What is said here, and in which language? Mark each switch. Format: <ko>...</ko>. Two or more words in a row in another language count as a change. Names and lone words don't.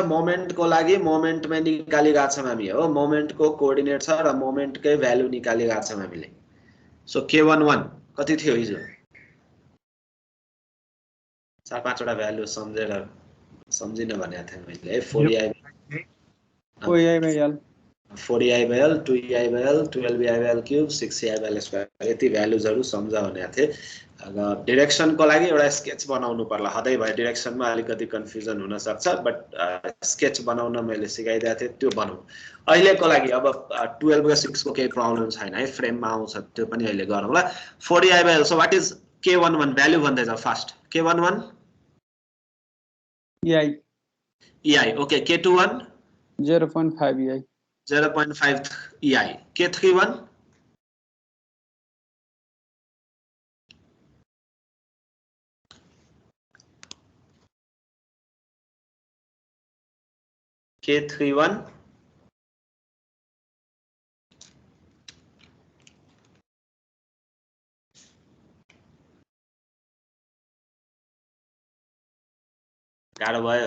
<ne>मोमेन्टको लागि मोमेन्टमा निकालिरहेको छौं हामी हो. मोमेन्टको कोअर्डिनेट छ र मोमेन्टकै भ्यालु निकालिरहेको छौं हामीले. सो K11 कति थियो हिजो? 4-5 वटा भ्यालु सम्झिन भनेको थिएँ मैले है. 4ei/l 4ei/l 2ei/l 12ei/l क्यूब 6ei/l स्क्वायर यति भ्यालुजहरु सम्झ भनेको थिएँ. डिरेक्सनको लागि एउटा स्केच बनाउनु पर्ला. हदै भयो डिरेक्सनमा अलिकति कन्फ्युजन हुन सक्छ,</ne> <en>but sketch</en> <ne>बनाउन मैले सिकाइदिएको थिएँ, त्यो बनाऊ. अहिलेको लागि अब 12 र 6 को केही प्रब्लम छैन है. फ्रेममा आउँछ त्यो पनि अहिले गरौँला. 4ei/l.</ne> <en>so what is K11 value</en> <ne>भन्दै जाऊ</ne> <en>फास्ट.</en> <ne>K11 ei. ओके. K21 0.5 ei. 0.5 ei. K31 K31 गाह्रो भयो.</ne>